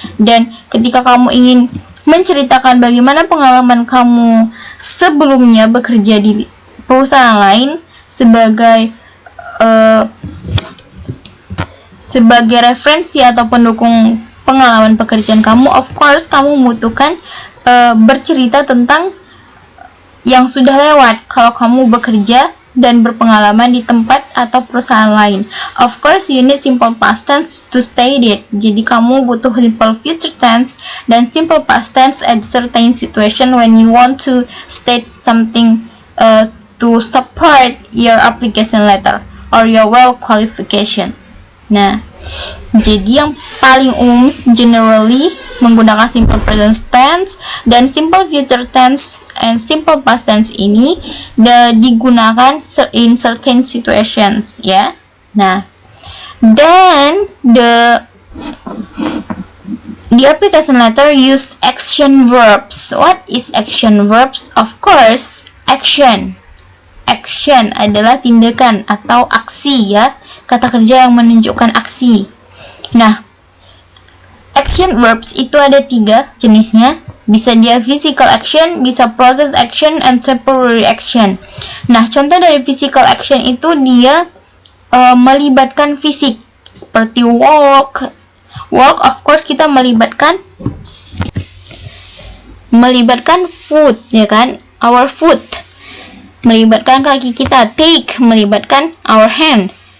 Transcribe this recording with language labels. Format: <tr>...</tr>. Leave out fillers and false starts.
<id>Dan ketika kamu ingin menceritakan bagaimana pengalaman kamu sebelumnya bekerja di perusahaan lain sebagai referensi atau pendukung pengalaman pekerjaan kamu,</id> <en>of course</en> <id>kamu membutuhkan bercerita tentang yang sudah lewat kalau kamu bekerja dan berpengalaman di tempat atau perusahaan lain.</id> <en>Of course you need simple past tense to state it.</en> <id>Jadi kamu butuh</id> <en>simple future tense dan simple past tense at certain situation when you want to state something to support your application letter or your well qualification.</en> <id>Nah, jadi yang paling umum generally menggunakan simple present tense dan simple future tense and simple past tense ini digunakan</id> <en>in certain situations,</en> <id>ya.</id> <en>Nah, then the application letter use action verbs. What is action verbs? Of course, action.</en> <id>Action adalah tindakan atau aksi, ya. Kata kerja yang menunjukkan aksi. Nah, action verbs itu ada 3 jenisnya. Bisa dia physical action, bisa process action, and temporary action. Nah, contoh dari physical action itu dia melibatkan fisik, seperti walk.</id> <en>Walk, of course,</en> <id>kita melibatkan</id> <en>foot,</en> <id>ya kan?</id> <en>Our foot.</en> <id>Melibatkan kaki kita. Take, melibatkan</id> <en>our hand.</en>